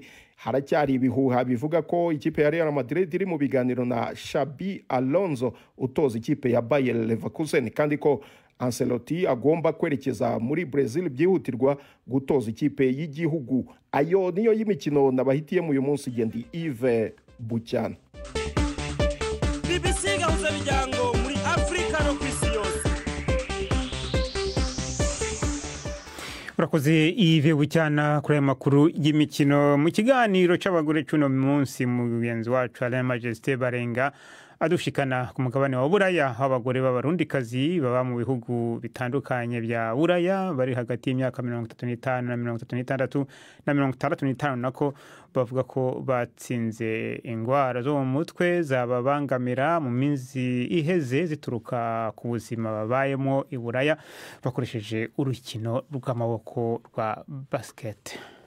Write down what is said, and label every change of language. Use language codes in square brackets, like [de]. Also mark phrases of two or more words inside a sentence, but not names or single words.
[rw] Haracyari ibihuha bivuga ko ikipe ya Real Madrid iri mu biganiro na Xabi Alonso utoza ikipe ya Bayer Leverkusen kandi ko Ancelotti agomba kwerekeza muri Brazil byihutirwa gutoza ikipe y'igihugu. Ayo niyo y'imikino nabahitiyemo uyu munsi. Gendi Yves Bucyana, BBC gahuza miryango muri Afrika no kwisi yose. [rn] Urakoze Yves Bucyana kuri aya makuru y'imikino. Mu kiganiro cy'abagore cy'uno munsi mugenzi wacu Alain Majesté Barenga adushikana ku mugabane wa Buraya, abagore b'abarundikazi baba mu bihugu bitandukanye bya Buraya bari hagati y'imyaka 35 na 36 na 65 nako bavuga ko batsinze ingwara zo mu mutwe zababangamira mu minsi iheze zituruka ku buzima babayemo i Buraya bakoresheje urukino rw'amaboko rwa basket.